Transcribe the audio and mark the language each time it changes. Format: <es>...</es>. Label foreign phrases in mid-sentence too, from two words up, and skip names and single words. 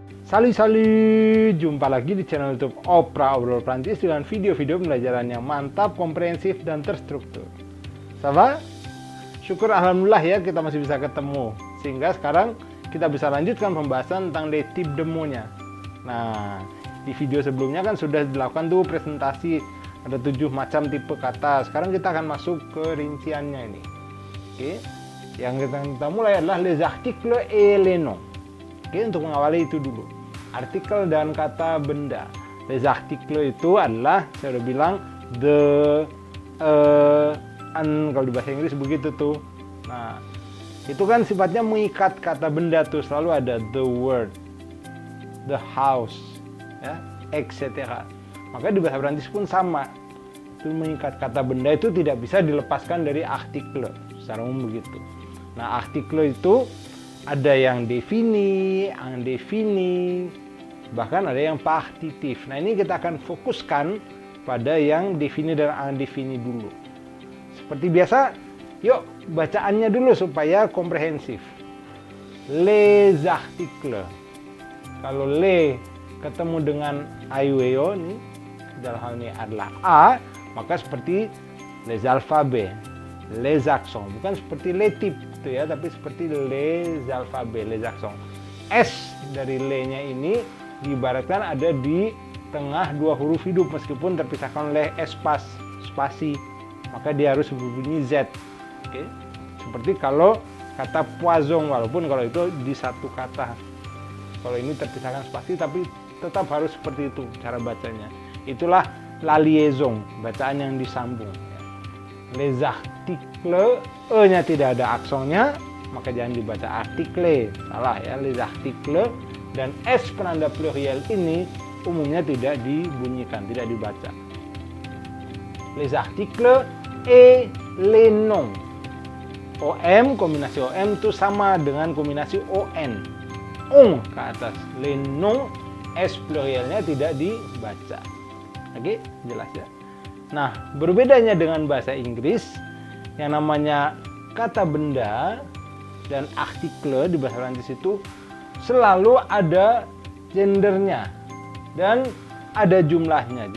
<id>Sali, jumpa lagi di channel YouTube Opera Obrol Prancis dengan video-video pembelajaran yang mantap, komprehensif, dan terstruktur. Sama? Syukur alhamdulillah ya kita masih bisa ketemu. Sehingga sekarang kita bisa lanjutkan pembahasan tentang</id> <fr>les types de mots-</fr> <id>nya. Nah, di video sebelumnya kan sudah dilakukan tuh presentasi ada 7 macam tipe kata. Sekarang kita akan masuk ke rinciannya ini. Oke. Yang kita mulai adalah</id> <fr>les articles et les noms.</fr> <id>Oke, untuk mengawali itu dulu. Artikel dan kata benda. Les articles itu adalah, saya udah bilang,</id> <en>the, an,</en> <id>kalau di bahasa Inggris begitu tuh. Nah, itu kan sifatnya mengikat kata benda tuh. Selalu ada</id> <en>the word, the house,</en> <id>ya, etc. Maka di bahasa Prancis pun sama. Itu mengikat kata benda itu tidak bisa dilepaskan dari artikel. Secara umum begitu. Nah, artikel itu ada yang defini, indefini, bahkan ada yang partitif. Nah, ini kita akan fokuskan pada yang defini dan indefini dulu. Seperti biasa, yuk bacaannya dulu supaya komprehensif. Les articles. Kalau les ketemu dengan aiweo nih, dalam hal ini adalah A, maka seperti</id> <fr>les alphabets, les accents,</fr> <id>bukan seperti</id> <fr>les types</fr> <id>itu ya, tapi seperti</id> <fr>les alphabets, les accents.</fr> <id>S dari le-nya ini diibaratkan ada di tengah dua huruf hidup meskipun terpisahkan oleh spasi, maka dia harus berbunyi Z. Oke. Seperti kalau kata poison, walaupun kalau itu di satu kata, kalau ini terpisahkan spasi tapi tetap harus seperti itu cara bacanya. Itulah</id> <fr>la liaison,</fr> <id>bacaan yang disambung.</id> <fr>Les articles,</fr> <id>E-nya tidak ada aksennya, maka jangan dibaca article. Salah ya,</id> <fr>les articles.</fr> <id>Dan S penanda pluriel ini umumnya tidak dibunyikan, tidak dibaca.</id> <fr>Les articles et les noms.</fr> <id>OM, kombinasi OM itu sama dengan kombinasi ON. On ke atas.</id> <fr>Les noms,</fr> <id>S plurielnya tidak dibaca. Oke, jelas ya. Nah, berbedanya dengan bahasa Inggris, yang namanya kata benda dan artikel di bahasa Prancis itu selalu ada gendernya dan ada jumlahnya.</id>